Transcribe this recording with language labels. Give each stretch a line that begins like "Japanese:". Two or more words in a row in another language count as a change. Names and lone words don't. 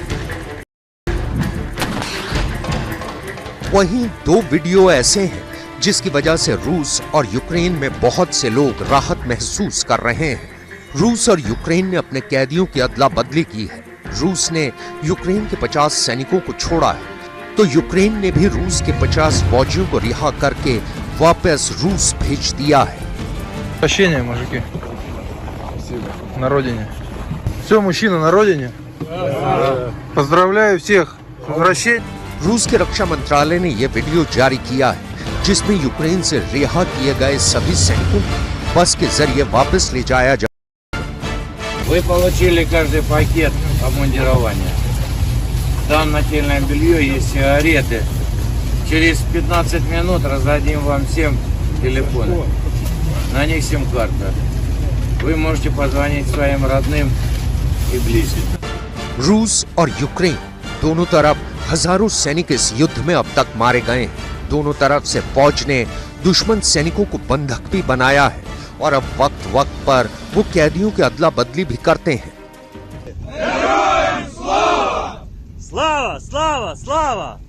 Hindi: वहीं 2 वीडियो ऐसे हैं जिसकी वजह से रूस और यूक्रेन में बहुत से लोग राहत महसूस कर रहे हैं। रूस और यूक्रेन ने अपने कैदियों की अदला बदली की है। रूस ने यूक्रेन के 50 सैनिकों को छोड़ा है, तो यूक्रेन ने भी रूस के 50 फौजियों को रिहा करके वापस रूस भेज दिया है।
Russian: Прощения, мужики. На родине. Все, мужчина на родине. Поздравляю всех с возвращением.
Hindi: रूस के रक्षा मंत्रालय ने यह वीडियो जारी किया है, जिसमें यूक्रेन से रिहा किए गए सभी सैनिकों को बस के जरिए वापस ले जाया जा।
Russian: Вы получили каждый пакет обмундирования. Там нательное белье, есть сигареты. Через 15 минут раздадим вам всем телефоны. На них сим-карта. Вы можете позвонить своим родным и близким.
Hindi: रूस और यूक्रेन दोनों तरफ हजारों सैनिक इस युद्ध में अब तक मारे गए हैं। दोनों तरफ से फौज ने दुश्मन सैनिकों को बंधक भी बनाया है, और अब वक्त वक्त पर वो कैदियों की अदला बदली भी करते हैं।
Russian: Слава! Слава! Слава!